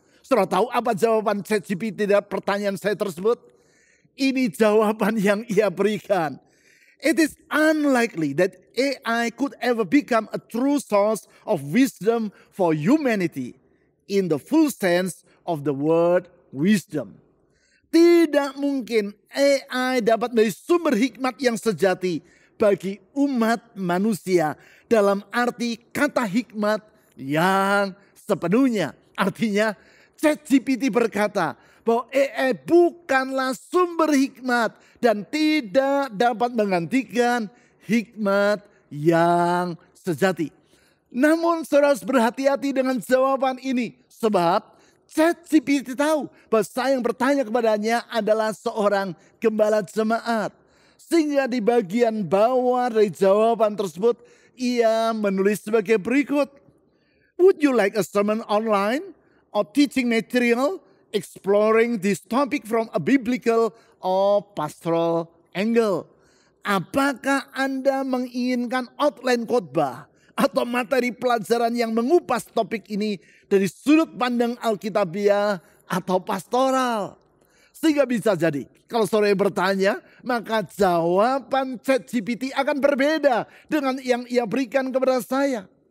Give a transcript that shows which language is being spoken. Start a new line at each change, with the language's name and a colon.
Indonesian: Saudara tahu apa jawaban ChatGPT dari pertanyaan saya tersebut? Ini jawaban yang ia berikan.
English: It is unlikely that AI could ever become a true source of wisdom for humanity in the full sense of the word wisdom.
Indonesian: Tidak mungkin AI dapat menjadi sumber hikmat yang sejati bagi umat manusia dalam arti kata hikmat yang sepenuhnya. Artinya ChatGPT berkata bahwa AI bukanlah sumber hikmat dan tidak dapat menggantikan hikmat yang sejati. Namun saudara harus berhati-hati dengan jawaban ini. Sebab ChatGPT tahu bahwa saya yang bertanya kepadanya adalah seorang gembala jemaat. Sehingga di bagian bawah dari jawaban tersebut ia menulis sebagai berikut.
English: Would you like a sermon online or teaching material exploring this topic from a biblical or pastoral angle?
Indonesian: Apakah Anda menginginkan outline khotbah atau materi pelajaran yang mengupas topik ini dari sudut pandang Alkitabiah atau pastoral? Sehingga bisa jadi kalau saudara bertanya, maka jawaban ChatGPT akan berbeda dengan yang ia berikan kepada saya.